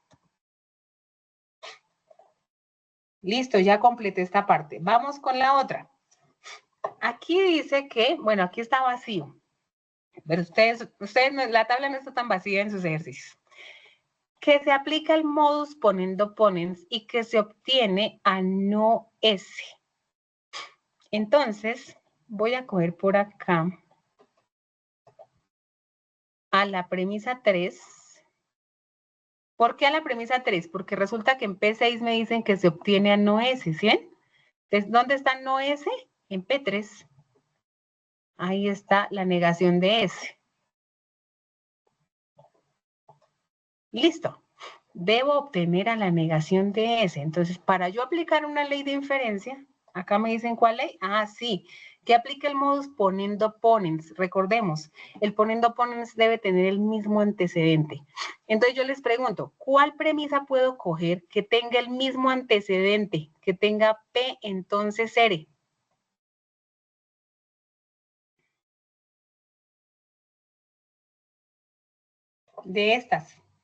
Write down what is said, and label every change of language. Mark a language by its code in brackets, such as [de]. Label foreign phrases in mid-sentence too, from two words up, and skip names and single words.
[es] Listo, ya completé esta parte. Vamos con la otra. Aquí dice que, bueno, aquí está vacío. Pero ustedes la tabla no está tan vacía en sus ejercicios. Que se aplica el [la] modus ponendo ponens [es] y que se obtiene a no S. Entonces, voy a coger por acá a la premisa 3. ¿Por qué a la premisa 3? Porque resulta que en P6 me dicen que se obtiene a no S, ¿sí ven? Entonces, ¿dónde está no S? En P3. Ahí está la negación de S. Listo. Debo obtener a la negación de S. Entonces, para yo aplicar una ley de inferencia, acá me dicen cuál ley. Sí, que aplique el [la] modus ponendo ponens. [es] Recordemos, el [la] ponendo ponens [es] debe tener el mismo antecedente. Entonces yo les pregunto, ¿cuál premisa puedo coger que tenga el mismo antecedente, que tenga P, entonces R? De estas.